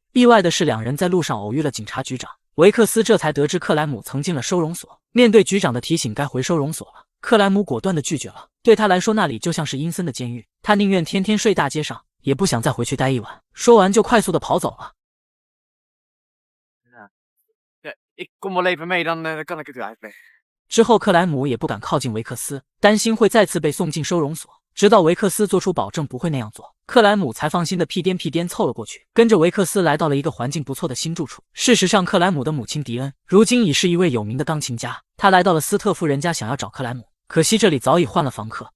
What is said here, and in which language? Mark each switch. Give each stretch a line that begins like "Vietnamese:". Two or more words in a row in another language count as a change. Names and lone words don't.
Chinese: 意外的是，两人在路上偶遇了警察局长。维克斯这才得知克莱姆曾进了收容所，面对局长的提醒该回收容所了，克莱姆果断地拒绝了。对他来说，那里就像是阴森的监狱，他宁愿天天睡大街上，也不想再回去待一晚。说完就快速地跑走了。
Dutch: Ja, ik kom wel even mee, dan kan ik het u uitleggen.
Chinese: 之后克莱姆也不敢靠近维克斯，担心会再次被送进收容所。直到维克斯做出保证不会那样做，克莱姆才放心的屁颠屁颠凑了过去，跟着维克斯来到了一个环境不错的新住处。事实上，克莱姆的母亲迪恩如今已是一位有名的钢琴家，她来到了斯特夫人家想要找克莱姆，可惜这里早已换了房客。